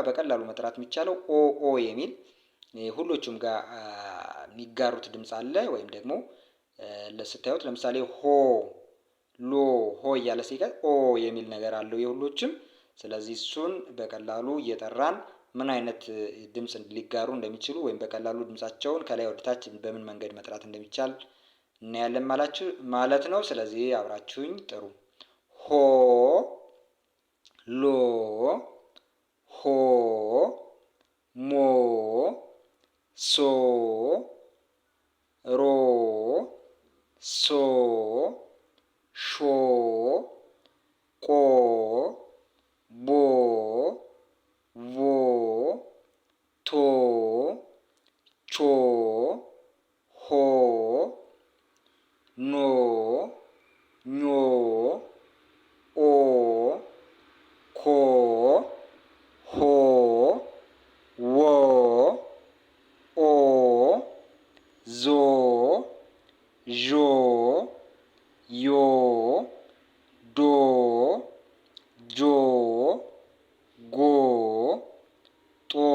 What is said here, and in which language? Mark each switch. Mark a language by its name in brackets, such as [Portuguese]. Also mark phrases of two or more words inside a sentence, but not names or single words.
[Amharic] በቀላሉ መጥራት የሚቻለው ኦ ኦ የሚል ሁሎቹም ጋር የሚጋሩት ድምጽ አለ። ወይም ደግሞ ስታዩት ለምሳሌ ሆ፣ ሎ፣ ሆ እያለ ሲቀር ኦ የሚል ነገር አለው የሁሎችም። ስለዚህ እሱን በቀላሉ እየጠራን ምን አይነት ድምጽ ሊጋሩ እንደሚችሉ ወይም በቀላሉ ድምጻቸውን ከላይ ወደታች በምን መንገድ መጥራት እንደሚቻል እናያለን ማለት ነው። ስለዚህ አብራችሁኝ ጥሩ። ሆ፣ ሎ፣ ሆ፣ ሞ፣ ሶ፣ ሮ፣ ሶ፣ ሾ፣ ቆ፣ ቦ፣ ቮ፣ ቶ፣ ቾ፣ ሆ፣ ኖ፣ ኞ፣ ኦ፣ ኮ፣ ሆ፣ ዎ፣ ኦ፣ ዞ፣ ዦ፣ ዮ፣ ዶ፣ ጆ፣ ጎ፣ ጦ፣